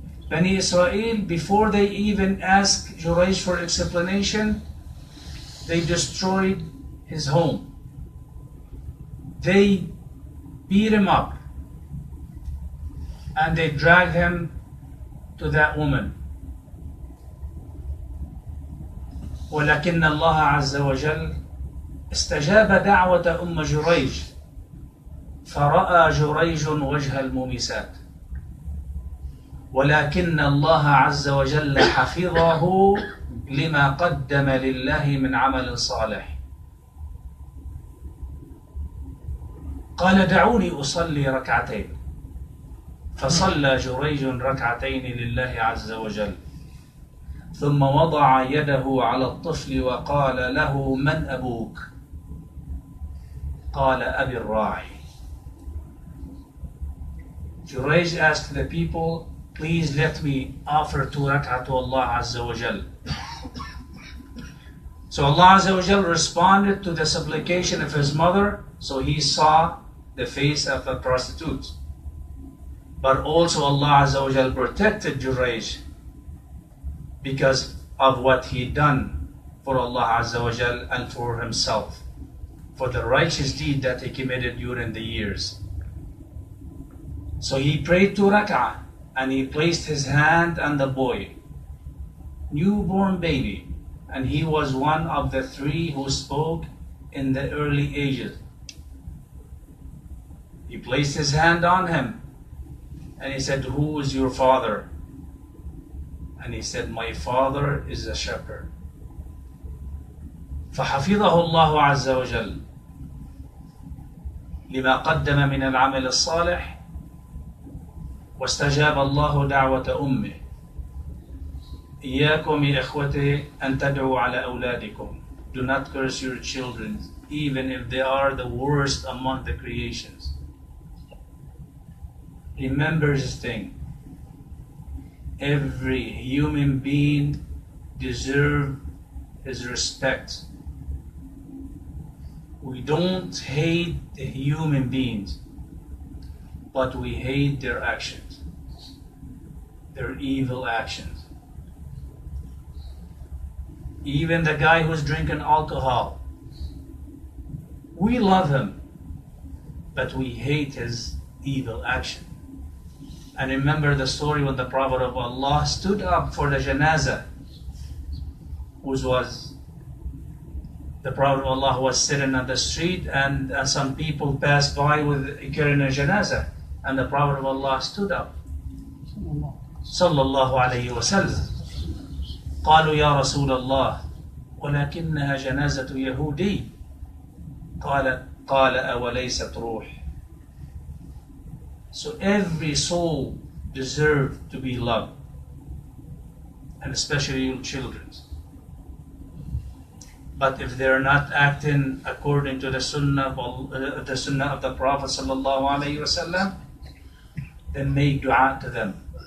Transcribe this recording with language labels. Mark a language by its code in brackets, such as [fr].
[en] Bani Israel, before they even asked Jurayj for explanation, they destroyed his home. They beat him up and they dragged him to that woman. [ar] ولكن الله عز وجل استجاب دعوة أم جريج فرأى جريج وجه المومسات. ولكن الله عز وجل حفظه لما قدم لله من عمل صالح. قال دعوني أصلي ركعتين. فصلى جريج ركعتين لله عز وجل، ثم وضع يده على الطفل وقال له من أبوك؟ قال أبي الراعي. [en] Jurayj asked the people, please let me offer 2 rak'ah to Allah Azza wa Jal. So Allah Azza wa Jal responded to the supplication of his mother, so he saw the face of a prostitute. But also Allah Azza wa Jal protected Jurayj because of what he done for Allah Azza wa Jal and for himself, for the righteous deed that he committed during the years. So he prayed 2 rak'ah and he placed his hand on the boy, newborn baby, and he was one of the 3 who spoke in the early ages. He placed his hand on him and he said, who is your father? And he said, my father is a shepherd. [ar] فحفظه الله عز وجل لما قدم من العمل الصالح واستجاب الله دعوة أمه. إياكم يا إخوتي أن تدعوا على أولادكم. [en] Do not curse your children, even if they are the worst among the creations. Remember this thing. Every human being deserves his respect. We don't hate the human beings, but we hate their actions, their evil actions. Even the guy who's drinking alcohol, we love him, but we hate his evil action. And remember the story when the Prophet of Allah stood up for the janazah, which was the Prophet of Allah was sitting on the street and some people passed by with carrying a janazah, and the Prophet of Allah stood up. [ar] Sallallahu alayhi wa sallam. قالوا يا رسول الله ولكنها جنازة يهودي. قال أوليست روح. [en] So every soul deserves to be loved, and especially your children. But if they're not acting according to the sunnah of the Prophet sallallahu alaihi wasallam, then make dua to them.